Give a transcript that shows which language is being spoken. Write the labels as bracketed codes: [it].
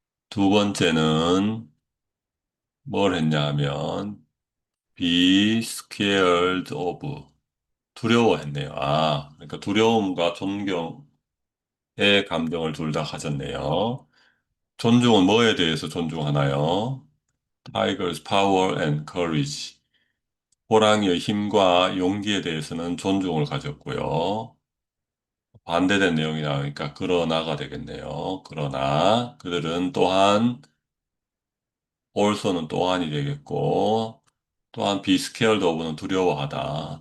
[ko] 두 번째는 뭘 했냐 하면 [en] be scared of [ko] 두려워했네요. 아, 그러니까 두려움과 존경의 감정을 둘 다 가졌네요. 존중은 뭐에 대해서 존중하나요? [en] Tiger's power and courage. [ko] 호랑이의 힘과 용기에 대해서는 존중을 가졌고요. 반대된 내용이 나오니까 그러나가 되겠네요. 그러나 그들은 또한 also는 또한이 되겠고 또한 [en] be scared of [ko] 는 두려워하다.